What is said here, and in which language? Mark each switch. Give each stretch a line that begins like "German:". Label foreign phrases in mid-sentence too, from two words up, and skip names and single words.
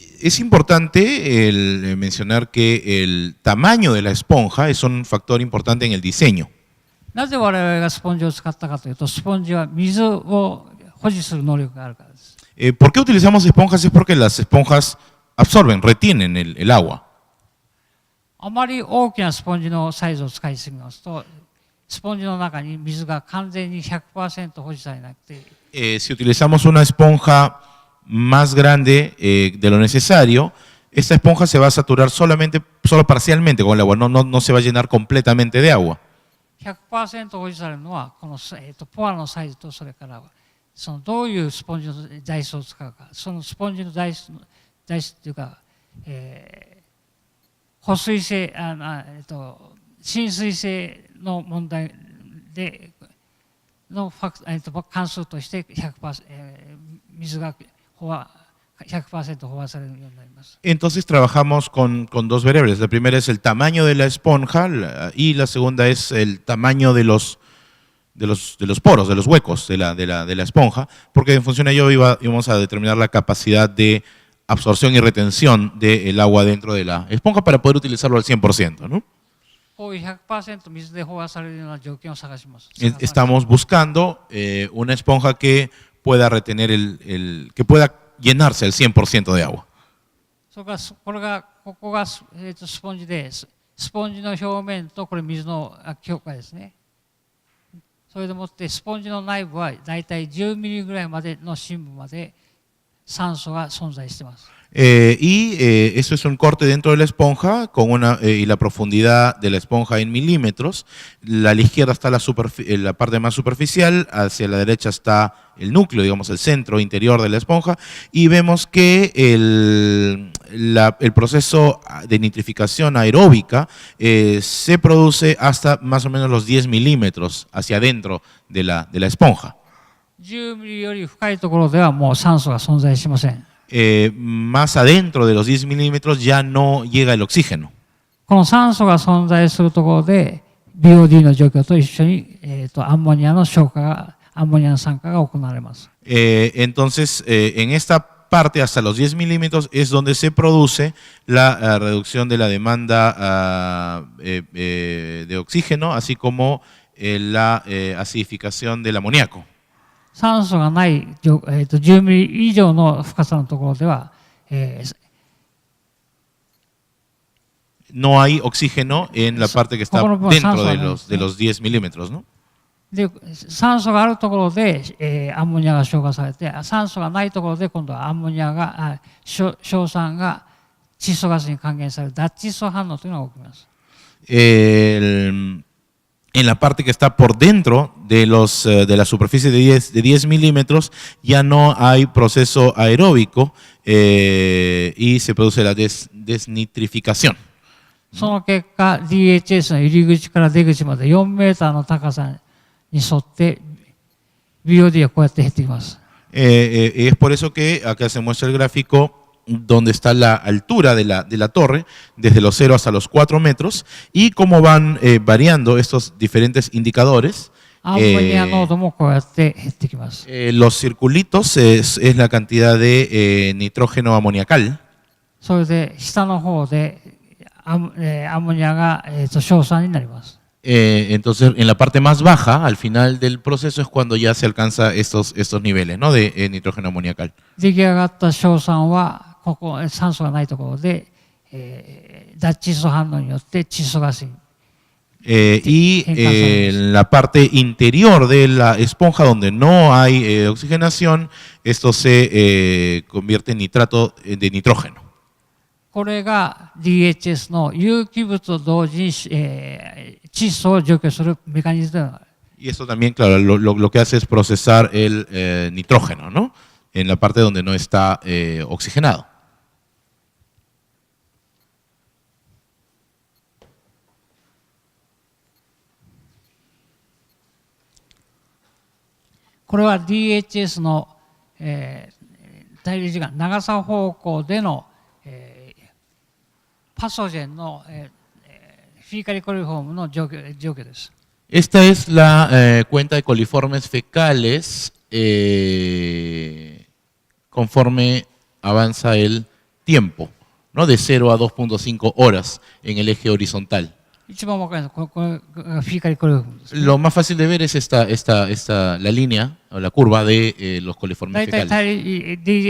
Spanish: Es importante mencionar que el tamaño de la esponja es un factor importante en el diseño.
Japanese: なぜ我々がスポンジを使ったかというと、スポンジは水を保持する能力があるからです。
Spanish: ¿Por qué utilizamos esponjas? Es porque las esponjas absorben, retienen el agua.
Japanese: あまり大きなスポンジのサイズを使いすぎますと、スポンジの中に水が完全に 100% 保持されなくて、
Spanish: Si utilizamos una esponja más grande de lo necesario, esta esponja se va a saturar solo parcialmente con el agua, no se va a llenar completamente de agua.
Japanese: 100% 保持されるのはこの、ポアのサイズと、それからそのどういうスポンジの材質を使うか、そのスポンジの材質というか、保水性、浸水性の問題での関数として 100%、水が100%飽和されるようになります。
Spanish: Entonces trabajamos con dos variables. La primera es el tamaño de la esponja y la segunda es el tamaño de los poros, de los huecos de la esponja, porque en función de ello íbamos a determinar la capacidad de absorción y retención del agua dentro de la esponja para poder utilizarlo al 100%, ¿no?
Japanese: こういう 100% 水で飽和されるような条件を探します。
Spanish: Estamos buscando una esponja que pueda retener que pueda llenarse al 100% de agua.
Japanese: それからこれがここがスポンジで、スポンジの表面とこれ水の境界ですね。それでもってスポンジの内部はだいたい10ミリぐらいまでの深部まで酸素が存在しています。
Spanish: Eso es un corte dentro de la esponja con y la profundidad de la esponja en milímetros. A la izquierda está la parte más superficial, hacia la derecha está el núcleo, digamos el centro interior de la esponja, y vemos que el proceso de nitrificación aeróbica se produce hasta más o menos los 10 milímetros hacia adentro de la esponja.
Japanese: 10 ミリより深いところではもう酸素が存在しません。
Spanish: Más adentro de los 10 milímetros ya no llega el oxígeno.
Japanese: この酸素が存在するところで BOD の状況と一緒に、アンモニアの消化が、アンモニアの酸化が行われます。
Spanish: Entonces, en esta parte hasta los 10 milímetros es donde se produce la reducción de la demanda de oxígeno, así como la acidificación del amoníaco.
Japanese: 酸素がない、10ミリ以上の深さのところでは、
Spanish: no hay oxígeno en la parte que está dentro de los 10 milímetros, ¿no?
Japanese: で、酸素があるところで、アンモニアが消化されて、酸素がないところで今度はアンモニアが、硝酸が窒素ガスに還元される脱窒素反応というのが起きます。
Spanish: En la parte que está por dentro de la superficie de 10 milímetros ya no hay proceso aeróbico y se produce la desnitrificación.
Japanese: その結果、DHS の入り口から出口まで4メーターの高さに沿って BOD はこうやって減ってきます。
Spanish: Es por eso que acá se muestra el gráfico donde está la altura de la torre, desde los 0 hasta los 4 metros, y cómo van variando estos diferentes indicadores. Los circulitos es la cantidad de nitrógeno amoniacal. Entonces, en la parte más baja, al final del proceso, es cuando ya se alcanza estos niveles, ¿no? de nitrógeno amoniacal.
Japanese: ここ酸素がないところで、脱窒素反応によって窒素ガスに。
Spanish: Y en la parte interior de la esponja donde no hay oxigenación, esto se convierte en nitrato de nitrógeno.
Japanese: これが DHS の有機物と同時に、窒素を除去するメカニズムで。
Spanish: Y esto también, claro, lo que hace es procesar el nitrógeno, ¿no? En la parte donde no está oxigenado.
Japanese: これは DHS の、滞留時間、長さ方向での、パソジェンの、
English: fecal coliform
Japanese: の状況です。
Spanish: Esta es la cuenta de coliformes fecales conforme avanza el tiempo, ¿no? De 0 a 2.5 horas en el eje horizontal. Lo más fácil de ver es la línea o la curva de los coliformes fecales.